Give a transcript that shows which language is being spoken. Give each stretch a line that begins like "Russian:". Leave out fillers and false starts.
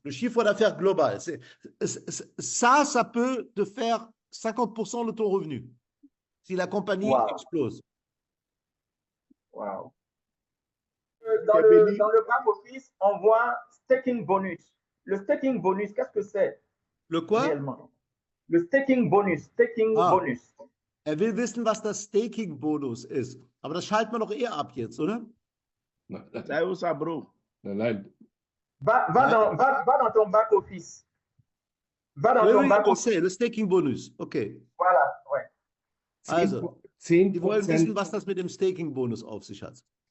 French: Le chiffre d'affaires global. Ça peut te faire 50% de ton revenu si la compagnie explose. Wow. Dans le back-office, on voit staking bonus. Le staking bonus, qu'est-ce que c'est? Le quoi? Réellement. Le staking bonus. Bonus.
German: Will wissen, was das Staking-Bonus ist. Aber das schalten wir doch eher ab jetzt, oder?
French: C'est où ça, bro?
German: Nein.
French: Va dans ton back-office. Va dans ton back-office. Le Staking-Bonus. OK. Voilà, ouais.
German: Also, 10%, die wollen wissen, was das mit dem Staking-Bonus auf sich hat.